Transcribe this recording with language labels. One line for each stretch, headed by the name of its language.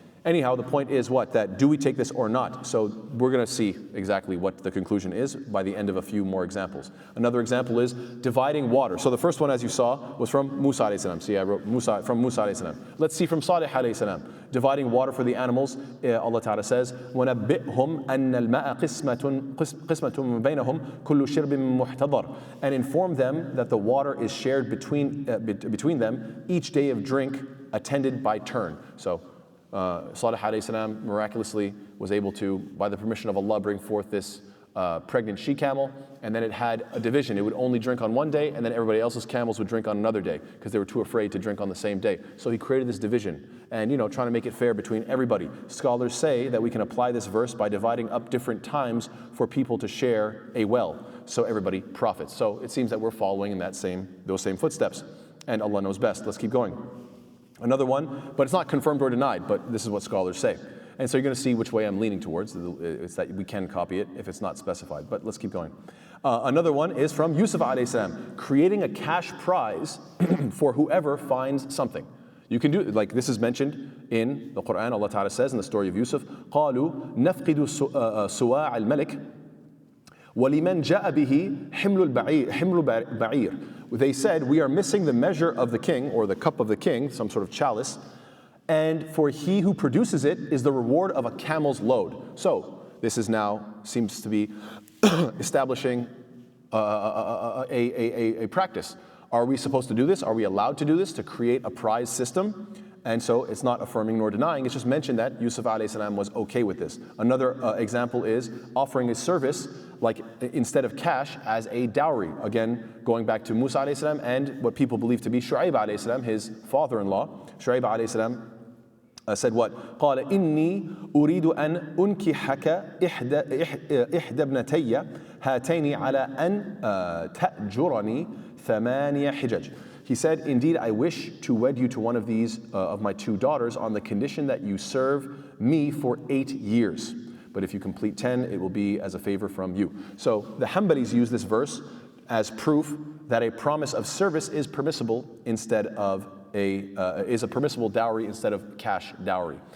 English: Anyhow, the point is what? That do we take this or not? So we're going to see exactly what the conclusion is by the end of a few more examples. Another example is dividing water. So the first one, as you saw, was from Musa alayhi salam. See, I wrote from Musa alayhi salam. Let's see from Salih alayhi salam. Dividing water for the animals. Allah Ta'ala says,
Arabic: وَنَبِّئْهُمْ أَنَّ الْمَاءَ قِسْمَةٌ بَيْنَهُمْ كُلُّ شِرْبٍ مُحْتَضَرٍ.
English: And inform them that the water is shared between them, each day of drink attended by turn. So Salih alayhi salam miraculously was able to, by the permission of Allah, bring forth this pregnant she-camel, and then it had a division. It would only drink on one day, and then everybody else's camels would drink on another day because they were too afraid to drink on the same day. So he created this division and, trying to make it fair between everybody. Scholars say that we can apply this verse by dividing up different times for people to share a well, so everybody profits. So it seems that we're following in those same footsteps, and Allah knows best. Let's keep going. Another one, but it's not confirmed or denied, but this is what scholars say. And so you're going to see which way I'm leaning towards. It's that we can copy it if it's not specified, but let's keep going. Another one is from Yusuf alayhi salam, creating a cash prize for whoever finds something. You can do, like this is mentioned in the Quran. Allah Ta'ala says in the story of Yusuf,
Arabic: قَالُوا نَفْقِدُ سُوَاعَ الْمَلِكِ وَلِمَنْ جَاءَ بِهِ حِمْلُ بَعِيرٍ.
English: They said, we are missing the measure of the king, or the cup of the king, some sort of chalice, and for he who produces it is the reward of a camel's load. So this is now, seems to be establishing a practice. Are we supposed to do this? Are we allowed to do this, to create a prize system? And so it's not affirming nor denying, it's just mentioned that Yusuf alayhi salam was okay with this. Another example is offering a service, like instead of cash, as a dowry. Again, going back to Musa alayhi salam and what people believe to be Shu'aib alayhi salam, his father-in-law. Shu'aib alayhi salam said what?
Arabic: قال إني أريد أن أنكحك إحدى ابنتي هاتين على أن تأجرني ثمانية حجج.
English: He said, indeed, I wish to wed you to one of these, of my two daughters, on the condition that you serve me for 8 years. But if you complete 10, it will be as a favor from you. So the Hanbalis use this verse as proof that a promise of service is permissible instead of is a permissible dowry instead of cash dowry.